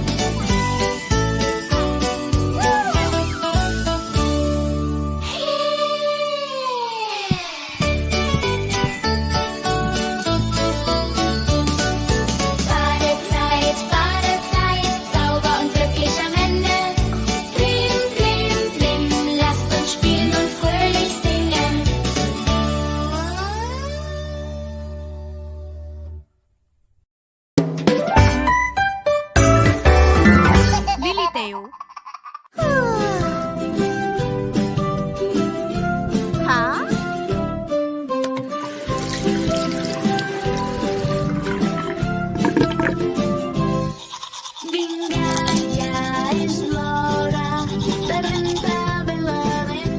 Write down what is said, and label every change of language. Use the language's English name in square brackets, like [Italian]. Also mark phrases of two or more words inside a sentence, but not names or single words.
[German] Badezeit, Badezeit, sauber und glücklich am Ende. Bling, bling, bling, lasst uns spielen und fröhlich singen. Liliteo. Ha? [Catalan] Vinga, ja és l'hora de rentar bé la dent.